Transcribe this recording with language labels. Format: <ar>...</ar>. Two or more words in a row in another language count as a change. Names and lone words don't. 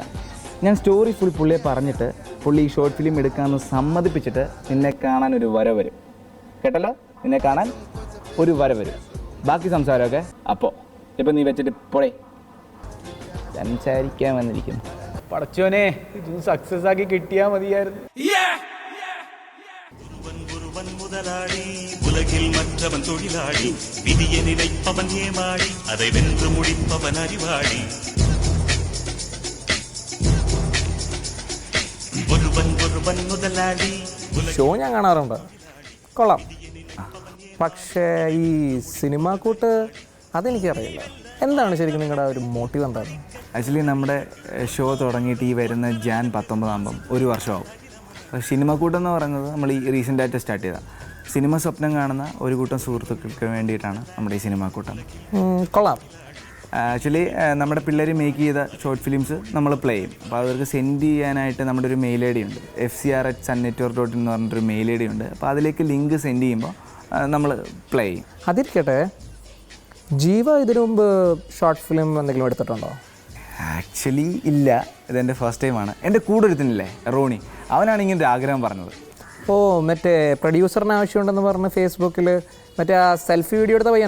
<ml>ഞാൻ സ്റ്റോറി ഫുൾ പുള്ളിയെ പറഞ്ഞിട്ട് പുള്ളി ഈ ഷോർട്ട് ഫിലിം എടുക്കാമെന്ന് സമ്മതിപ്പിച്ചിട്ട് നിന്നെ കാണാൻ ഒരു വര വരും. കേട്ടല്ലോ, നിന്നെ കാണാൻ ഒരു വര വരും. ബാക്കി സംസാരമൊക്കെ അപ്പോൾ. ഇപ്പം നീ വെച്ചിട്ട് പോളേ, സംസാരിക്കാൻ വന്നിരിക്കുന്നു. പടച്ചോനെ, ഇത് സക്സസ് ആക്കി കിട്ടിയാ മതിയായിരുന്നു.</ml> <ta>முதலாளி உலகில் மற்றவன் தொழிலாளி விதியை நினைப்பவன் ஏமாளி அதை வென்று முடிப்பவன் அறிவாளி ஒருவன் முதலாளி.</ta> <ml>ഷോ ഞാൻ കാണാറുണ്ട്, കൊള്ളാം. പക്ഷേ ഈ സിനിമാ കൂട്ട് അതെനിക്കറിയില്ല. എന്താണ് ശരിക്കും നിങ്ങളുടെ ഒരു മോട്ടീവ് എന്തായിരുന്നു? ആക്ച്വലി നമ്മുടെ ഷോ തുടങ്ങിയിട്ട് ഈ വരുന്ന ജാൻ 19 ആകുമ്പം 1 വർഷമാകും. അപ്പോൾ സിനിമ കൂട്ടെന്ന് പറയുന്നത് നമ്മൾ ഈ റീസെൻ്റായിട്ട് സ്റ്റാർട്ട് ചെയ്ത സിനിമ സ്വപ്നം കാണുന്ന ഒരു കൂട്ടം സുഹൃത്തുക്കൾക്ക് വേണ്ടിയിട്ടാണ് നമ്മുടെ ഈ സിനിമാ കൂട്ടം. കൊള്ളാം. ആക്ച്വലി നമ്മുടെ പിള്ളേർ മേക്ക് ചെയ്ത ഷോർട്ട് ഫിലിംസ് നമ്മൾ പ്ലേ ചെയ്യും. അപ്പോൾ അവർക്ക് സെൻഡ് ചെയ്യാനായിട്ട് നമ്മുടെ ഒരു മെയിൽ ഐ ഡി ഉണ്ട്, fcr@sunnetwork.in എന്ന് പറഞ്ഞിട്ടൊരു മെയിൽ ഐ ഡി ഉണ്ട്. അപ്പോൾ അതിലേക്ക് ലിങ്ക് സെൻഡ് ചെയ്യുമ്പോൾ നമ്മൾ പ്ലേ ചെയ്യും. അതിരിക്കട്ടെ, ജീവ ഇതിനു മുമ്പ് ഷോർട്ട് ഫിലിം എന്തെങ്കിലും എടുത്തിട്ടുണ്ടോ? ആക്ച്വലി ഇല്ല, ഇതെൻ്റെ ഫസ്റ്റ് ടൈമാണ്. എൻ്റെ കൂടെ ഒരുത്തനില്ലേ റോണി, അവനാണ് ഇങ്ങനെ ഒരു ആഗ്രഹം പറഞ്ഞത്. ഓ മറ്റേ പ്രൊഡ്യൂസറിന് ആവശ്യമുണ്ടെന്ന് പറഞ്ഞ് ഫേസ്ബുക്കിൽ മറ്റേ ആ സെൽഫി വീഡിയോ എടുത്ത പയ്യാണ്.</ml>